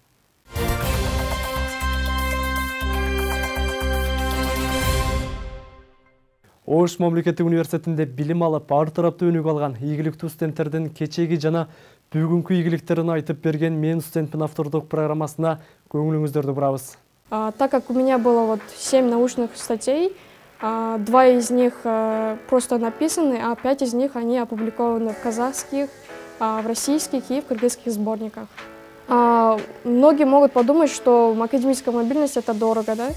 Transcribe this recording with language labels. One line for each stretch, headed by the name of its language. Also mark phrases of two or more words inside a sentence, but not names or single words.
Kyrgyz: Ош мамлекеттик университетинде билим алып, ар тараптуу өнүгүү алган ийгиликтүү студенттердин кечеги жана бүгүнкү ийгиликтерин айтып берген «Мен студентпин» автордук программасына көңүлүңүздөрдү бурабыз.
Russian: Так как у меня было 7 научных статей, 2 из них просто написаны, а 5 из них они опубликованы в казахских, в российских и в кыргызских сборниках. Многие могут подумать, что академическая мобильность это дорого, да?